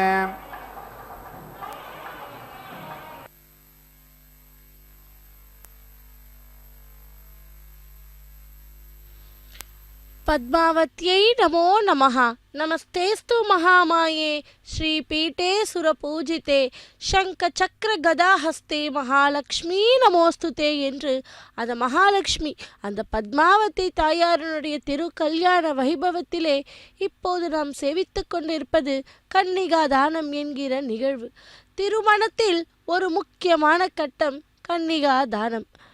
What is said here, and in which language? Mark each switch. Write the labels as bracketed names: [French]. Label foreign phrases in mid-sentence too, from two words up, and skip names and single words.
[Sanskrit] पद्मावत्यै नमो नमः। नमस्तेस्तु महामाये श्रीपीठे सुरपूजिते शङ्खचक्र गदाहस्ते महालक्ष्मि नमोऽस्तु ते [Tamil] என்று அந்த மகாலட்சுமி அந்த பத்மாவதி தாயாரனுடைய திரு கல்யாண வைபவத்திலே இப்போது நாம் சேவித்து கொண்டிருப்பது கன்னிகா தானம் என்கிற நிகழ்வு. திருமணத்தில் ஒரு முக்கியமான கட்டம் கன்னிகா தானம்.